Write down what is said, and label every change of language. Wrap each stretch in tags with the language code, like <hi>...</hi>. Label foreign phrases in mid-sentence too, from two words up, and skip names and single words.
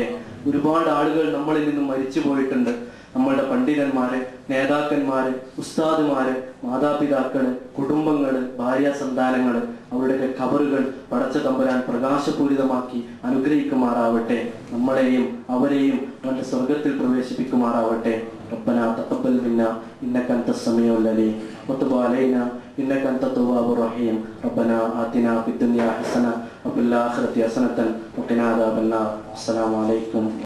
<ml>ഒരുപാട് ആളുകൾ നമ്മളിൽ നിന്നും മരിച്ചു പോയിട്ടുണ്ട്. നമ്മളുടെ പണ്ഡിതന്മാര്, നേതാക്കന്മാര്, ഉസ്താദുമാര്, മാതാപിതാക്കള്, കുടുംബങ്ങള്, ഭാര്യാസന്താനങ്ങള്, അവരുടെയൊക്കെ ഖബറുകൾ പടച്ച തമ്പുരാൻ പ്രകാശപൂരിതമാക്കി അനുഗ്രഹിക്കുമാറാവട്ടെ. നമ്മളെയും അവരെയും അവന്റെ സ്വർഗത്തിൽ പ്രവേശിപ്പിക്കുമാറാവട്ടെ.</ml> <ar>ربنا تقبل منا إنك أنت السميع العليم وتب علينا إنك أنت التواب الرحيم. ربنا آتنا في الدنيا حسنة وفي الآخرة حسنة وقنا عذاب النار. السلام عليكم.</ar>